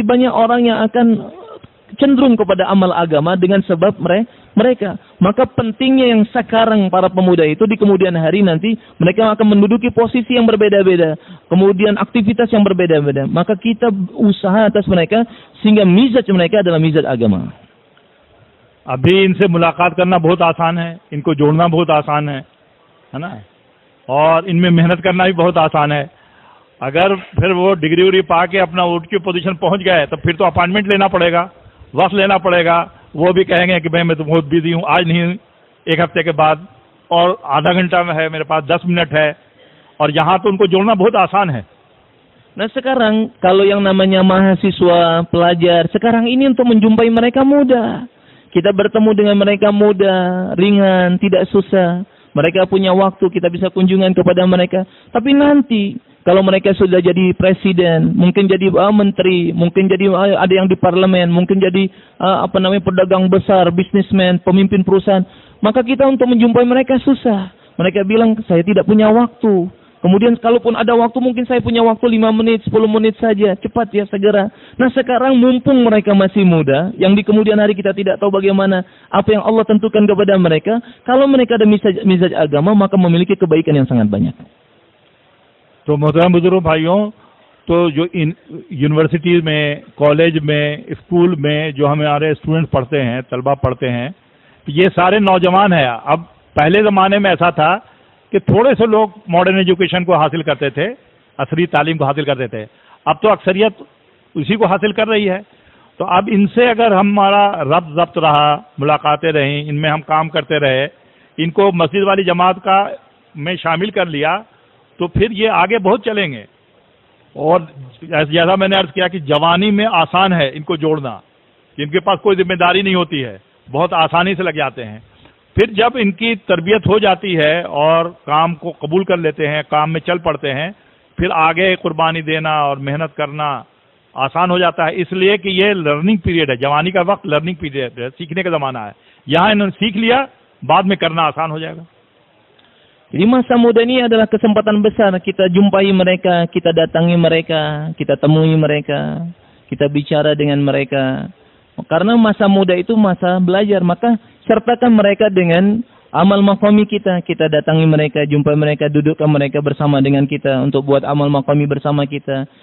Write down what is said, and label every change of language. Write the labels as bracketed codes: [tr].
[id] Banyak orang yang akan cenderung kepada amal agama dengan sebab mereka. Maka pentingnya yang sekarang para pemuda itu di kemudian hari nanti mereka akan menduduki posisi yang berbeda-beda, kemudian aktivitas yang berbeda-beda. Maka kita usaha atas mereka sehingga mizaj mereka adalah mizaj agama. [hi] अभी इनसे मुलाकात करना बहुत आसान है, इनको जोड़ना बहुत आसान है ना, और इनमें मेहनत करना भी बहुत आसान है। अगर फिर वो डिग्री उग्री पा के अपना उठ की पोजीशन पहुंच गए तो फिर तो अपॉइंटमेंट लेना पड़ेगा, वक्त लेना पड़ेगा। वो भी कहेंगे कि भाई मैं तो बहुत बिजी हूँ, आज नहीं, एक हफ्ते के बाद, और आधा घंटा में है, मेरे पास 10 मिनट है, और यहाँ तो उनको जोड़ना बहुत आसान है। [id] Nah, sekarang kalau yang namanya mahasiswa, pelajar, sekarang ini untuk menjumpai mereka mudah. Kita bertemu dengan mereka mudah, ringan, tidak susah. Mereka punya waktu, kita bisa kunjungan kepada mereka. Tapi nanti, kalau mereka sudah jadi presiden, mungkin jadi menteri, mungkin jadi ada yang di parlemen, mungkin jadi pedagang besar, bisnismen, pemimpin perusahaan, maka kita untuk menjumpai mereka susah. Mereka bilang, saya tidak punya waktu. Kemudian kalaupun ada waktu, mungkin saya punya waktu 5 menit, 10 menit saja. Cepat ya, segera. Nah, sekarang mumpung mereka masih muda, yang di kemudian hari kita tidak tahu bagaimana apa yang Allah tentukan kepada mereka. Kalau mereka ada mizaj agama, maka memiliki kebaikan yang sangat banyak. [hi] तो मोहतरम बुजुर्ग भाइयों, तो जो university में, college में, school में जो हमारे स्टूडेंट पढ़ते हैं, तलबा पढ़ते हैं, ये सारे नौजवान हैं। अब पहले ज़माने में ऐसा था कि थोड़े से लोग [en] modern education [hi] को हासिल करते थे, असली तालीम को हासिल करते थे। अब तो अक्सरियत उसी को हासिल कर रही है। तो अब इनसे अगर हमारा रब्त रहा, मुलाकातें रहीं, इनमें हम काम करते रहे, इनको मस्जिद वाली जमात का में शामिल कर लिया, तो फिर ये आगे बहुत चलेंगे। और जैसा मैंने अर्ज किया कि जवानी में आसान है इनको जोड़ना, इनके पास कोई जिम्मेदारी नहीं होती है, बहुत आसानी से लग जाते हैं। फिर जब इनकी तरबियत हो जाती है और काम को कबूल कर लेते हैं, काम में चल पड़ते हैं, फिर आगे कुर्बानी देना और मेहनत करना आसान हो जाता है। इसलिए कि ये [en] learning period [hi] है, जवानी का वक्त लर्निंग पीरियड है, सीखने का ज़माना है। यहाँ इन्होंने सीख लिया, बाद में करना आसान हो जाएगा। [id] Jadi masa muda ini adalah kesempatan besar kita jumpai mereka, kita datangi mereka, kita temui mereka, kita bicara dengan mereka. Karena masa muda itu masa belajar, maka sertakan mereka dengan amal maqami kita. Kita datangi mereka, jumpai mereka, dudukkan mereka bersama dengan kita untuk buat amal maqami bersama kita.